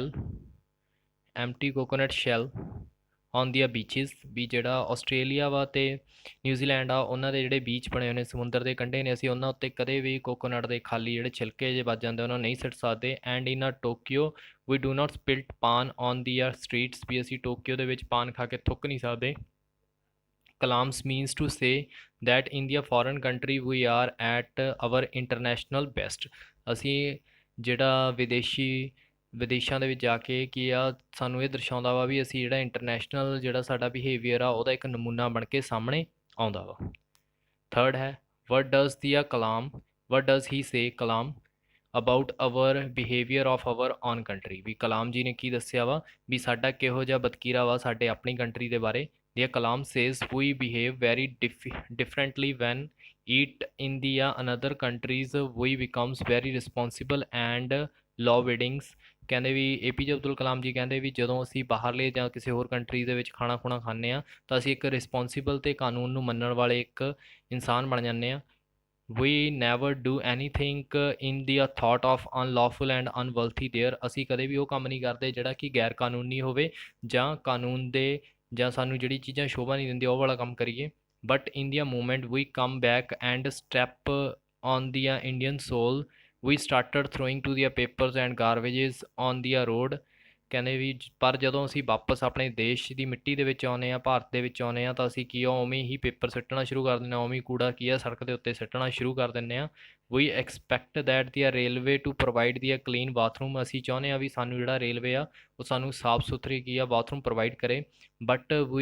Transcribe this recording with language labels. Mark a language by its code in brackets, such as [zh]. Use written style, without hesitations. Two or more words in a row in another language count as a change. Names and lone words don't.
[en] shell on the beaches [pa] ਵੀ ਜਿਹੜਾ ਆਸਟ੍ਰੇਲੀਆ ਵਾ ਅਤੇ ਨਿਊਜ਼ੀਲੈਂਡ ਆ ਉਹਨਾਂ ਦੇ ਜਿਹੜੇ ਬੀਚ ਬਣੇ ਹੋਏ ਨੇ ਸਮੁੰਦਰ ਦੇ ਕੰਢੇ ਨੇ ਅਸੀਂ ਉਹਨਾਂ ਉੱਤੇ ਕਦੇ ਵੀ ਕੋਕੋਨਟ ਦੇ ਖਾਲੀ ਜਿਹੜੇ ਛਿਲਕੇ ਜੇ ਵੱਜ ਜਾਂਦੇ ਉਹਨਾਂ ਨੂੰ ਨਹੀਂ ਸਿੱਟ ਸਕਦੇ [en] and in Tokyo we do not split paan on the streets [pa] ਵੀ ਅਸੀਂ ਟੋਕੀਓ ਦੇ ਵਿੱਚ ਪਾਨ ਖਾ ਕੇ ਥੁੱਕ ਨਹੀਂ ਸਕਦੇ [en] Kalams means to say that in the foreign country we are at our international best [pa] ਅਸੀਂ ਜਿਹੜਾ ਵਿਦੇਸ਼ਾਂ ਦੇ ਵਿੱਚ ਜਾ ਕੇ ਕੀ ਆ ਸਾਨੂੰ ਇਹ ਦਰਸਾਉਂਦਾ ਵਾ ਵੀ ਅਸੀਂ ਜਿਹੜਾ ਇੰਟਰਨੈਸ਼ਨਲ ਜਿਹੜਾ ਸਾਡਾ ਬਿਹੇਵੀਅਰ ਆ ਉਹਦਾ ਇੱਕ ਨਮੂਨਾ ਬਣ ਕੇ ਸਾਹਮਣੇ ਆਉਂਦਾ ਵਾ ਥਰਡ ਹੈ [en] what does he say Kalam about our behaviour of our own country [pa] ਵੀ ਕਲਾਮ ਜੀ ਨੇ ਕੀ ਦੱਸਿਆ ਵਾ ਵੀ ਸਾਡਾ ਕਿਹੋ ਜਿਹਾ ਬਤਕੀਰਾ ਵਾ ਸਾਡੇ ਆਪਣੀ ਕੰਟਰੀ ਦੇ ਬਾਰੇ [en] The Kalam says we behave very differently when eat in the another countries we becomes very responsible and law-abiding [pa] ਕਹਿੰਦੇ ਵੀ ਏਪੀਜੇ ਅਬਦੁਲ ਕਲਾਮ ਜੀ ਕਹਿੰਦੇ ਵੀ ਜਦੋਂ ਅਸੀਂ ਬਾਹਰਲੇ ਜਾਂ ਕਿਸੇ ਹੋਰ ਕੰਟਰੀ ਦੇ ਵਿੱਚ ਖਾਣਾ ਖੁਣਾ ਖਾਂਦੇ ਹਾਂ ਤਾਂ ਅਸੀਂ ਇੱਕ ਰਿਸਪੌਂਸੀਬਲ ਅਤੇ ਕਾਨੂੰਨ ਨੂੰ ਮੰਨਣ ਵਾਲੇ ਇੱਕ ਇਨਸਾਨ ਬਣ ਜਾਂਦੇ ਹਾਂ [en] we never do anything in the thought of unlawful and unworthy there [pa] ਅਸੀਂ ਕਦੇ ਵੀ ਉਹ ਕੰਮ ਨਹੀਂ ਕਰਦੇ ਜਿਹੜਾ ਕਿ ਗੈਰ ਕਾਨੂੰਨੀ ਹੋਵੇ ਜਾਂ ਕਾਨੂੰਨ ਦੇ ਜਾਂ ਸਾਨੂੰ ਜਿਹੜੀ ਚੀਜ਼ਾਂ ਸ਼ੋਭਾ ਨਹੀਂ ਦਿੰਦੀਆਂ ਉਹ ਵਾਲਾ ਕੰਮ ਕਰੀਏ [en] but in the moment we come back and step on the Indian soil we started throwing to the papers and garbages on the road [pa] ਕਹਿੰਦੇ ਵੀ ਪਰ ਜਦੋਂ ਅਸੀਂ ਵਾਪਸ ਆਪਣੇ ਦੇਸ਼ ਦੀ ਮਿੱਟੀ ਦੇ ਵਿੱਚ ਆਉਂਦੇ ਹਾਂ ਭਾਰਤ ਦੇ ਵਿੱਚ ਆਉਂਦੇ ਹਾਂ ਤਾਂ ਅਸੀਂ ਕੀ ਆ ਉਵੇਂ ਹੀ ਪੇਪਰ ਸੁੱਟਣਾ ਸ਼ੁਰੂ ਕਰ ਦਿੰਦੇ ਹਾਂ ਉਵੇਂ ਕੂੜਾ ਕੀ ਆ ਸੜਕ ਦੇ ਉੱਤੇ ਸੁੱਟਣਾ ਸ਼ੁਰੂ ਕਰ ਦਿੰਦੇ ਹਾਂ [en] we expect that the railway to provide the clean bathroom [pa] ਅਸੀਂ ਚਾਹੁੰਦੇ ਹਾਂ ਵੀ ਸਾਨੂੰ ਜਿਹੜਾ ਰੇਲਵੇ ਆ ਉਹ ਸਾਨੂੰ ਸਾਫ਼ ਸੁਥਰੀ ਕੀ ਆ ਬਾਥਰੂਮ ਪ੍ਰੋਵਾਈਡ ਕਰੇ ਬਟ